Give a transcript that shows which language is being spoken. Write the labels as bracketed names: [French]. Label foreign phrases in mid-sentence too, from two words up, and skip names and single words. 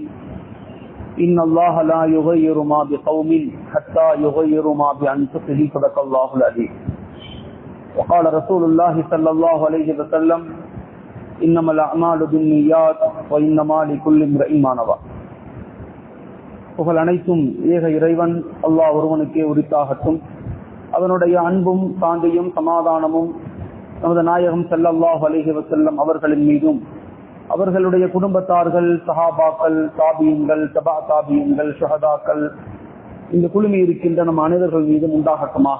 [Arabic] إن الله لا يغير ما بقوم حتى يغيروا ما بأنفسهم. صدق الله العظيم. وقال رسول الله صلى الله عليه وسلم: إنما الأعمال بالنيات وإنما لكل امرئ ما نوى. [Tamil] புகழ் அனைத்தும் ஏக இறைவன் அல்லாஹ் ஒருவனுக்கே உரித்தாகட்டும். அவனுடைய அன்பும் சாந்தியும் சமாதானமும் நமது நாயகம் [Arabic] صلى الله عليه وسلم [Tamil] அவர்களின் மீதும், அவர்களுடைய குடும்பத்தார்கள், சஹாபாக்கள், தாபியீன்கள், தபா தாபியீன்கள், ஷுஹதாக்கள், இந்த குழுமி இருக்கின்ற நம் அனைவர்கள் மீதும் உண்டாகட்டுமாக.